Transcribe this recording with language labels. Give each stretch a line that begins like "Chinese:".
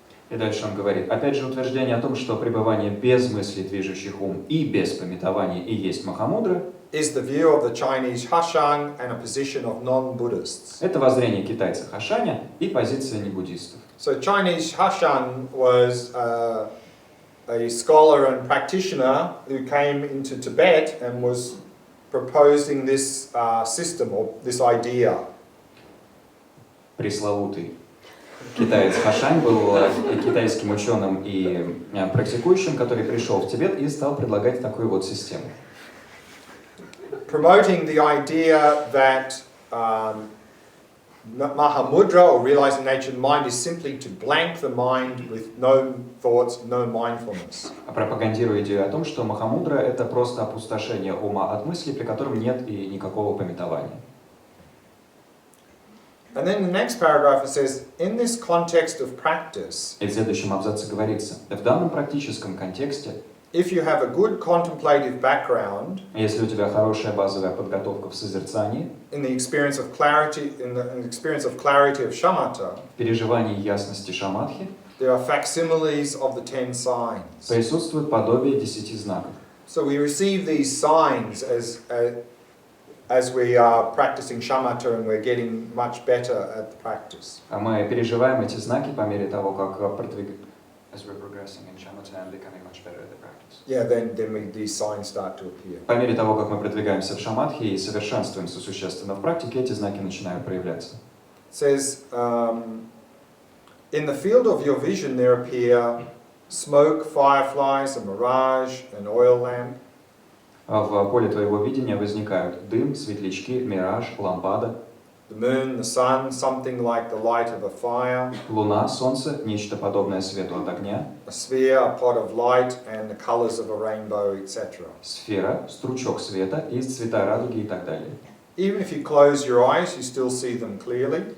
Russian: И дальше он говорит, опять же утверждение о том, что пребывание без мыслей, движущих ум, и без памятования и есть махамудры,
English: Is the view of the Chinese Hashang and a position of non-Buddhists.
Russian: это воззрение китайца Хашаня и позиция небуддистов.
English: So Chinese Hashang was a scholar and practitioner who came into Tibet and was proposing this system or this idea.
Russian: Пресловутый китаец Хашань был китайским ученым и практикующим, который пришел в Тибет и стал предлагать такую вот систему.
English: Promoting the idea that mahamudra or realizing nature of the mind is simply to blank the mind with no thoughts, no mindfulness.
Russian: Пропагандируя идею о том, что махамудра это просто опустошение ума от мыслей, при котором нет и никакого памятования.
English: And then in the next paragraph it says, in this context of practice,
Russian: И в следующем абзаце говорится, в данном практическом контексте
English: if you have a good contemplative background,
Russian: Если у тебя хорошая базовая подготовка в созерцании,
English: in the experience of clarity, in the experience of clarity of shamatha,
Russian: в переживании ясности шаматхи,
English: there are facsimiles of the 10 signs.
Russian: присутствует подобие 10 знаков.
English: So we receive these signs as we are practicing shamatha and we're getting much better at the practice.
Russian: А мы переживаем эти знаки по мере того, как
English: as we're progressing in shamatha and becoming much better at the practice. Yeah, then these signs start to appear.
Russian: По мере того, как мы продвигаемся в шаматхе и совершенствуемся существенно в практике, эти знаки начинают проявляться.
English: It says, in the field of your vision there appear smoke, fireflies, a mirage, an oil lamp.
Russian: В поле твоего видения возникают дым, светлячки, мираж, лампада,
English: The moon, the sun, something like the light of a fire.
Russian: луна, солнце, нечто подобное свету от огня,
English: A sphere, a pot of light, and the colors of a rainbow, etc.
Russian: сфера, стручок света и цвета радуги и так далее.
English: Even if you close your eyes, you still see them clearly.